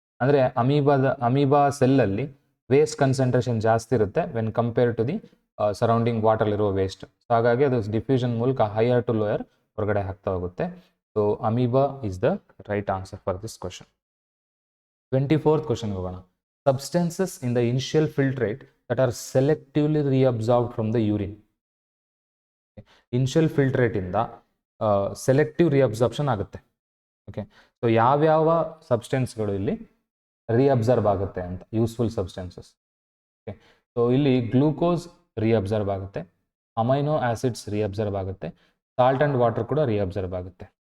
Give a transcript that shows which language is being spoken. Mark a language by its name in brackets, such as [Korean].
[Kannada] ಅಂದರೆ amoeba ಸೆಲ್ಲಲ್ಲಿ waste concentration ಜಾಸ್ತಿ ಇರುತ್ತೆ [English] when compare to the surrounding [Kannada] ವಾಟರ್ಲಿರುವ waste. So ಹಾಗಾಗಿ ಅದು ಡಿಫ್ಯೂಷನ್ ಮೂಲಕ ಹೈಯರ್ ಟು ಲೋಯರ್ ಹೊರಗಡೆ ಆಗ್ತಾ ಹೋಗುತ್ತೆ. [English] So amoeba is the right answer for this question. [Kannada] 24th ಕ್ವಶನ್ಗೆ ಹೋಗೋಣ. [English] Substances in the initial filtrate that are selectively reabsorbed from the urine. [Kannada] Initial ಫಿಲ್ಟ್ರೇಟಿಂದ selective ರಿಅಬ್ಸಾರ್ಪ್ಷನ್ ಆಗುತ್ತೆ. Okay, so ಯಾವ್ಯಾವ ಸಬ್ಸ್ಟೆನ್ಸ್ಗಳು ಇಲ್ಲಿ ರಿಅಬ್ಸರ್ವ್ ಆಗುತ್ತೆ ಅಂತ, ಯೂಸ್ಫುಲ್ ಸಬ್ಸ್ಟೆನ್ಸಸ್. ಓಕೆ, ಸೊ ಇಲ್ಲಿ ಗ್ಲೂಕೋಸ್ ರಿಅಬ್ಸರ್ವ್ ಆಗುತ್ತೆ, amino acids ರಿಅಬ್ಸರ್ವ್ ಆಗುತ್ತೆ, ಸಾಲ್ಟ್ ಆ್ಯಂಡ್ ವಾಟರ್ ಕೂಡ ರಿಅಬ್ಸರ್ವ್ ಆಗುತ್ತೆ.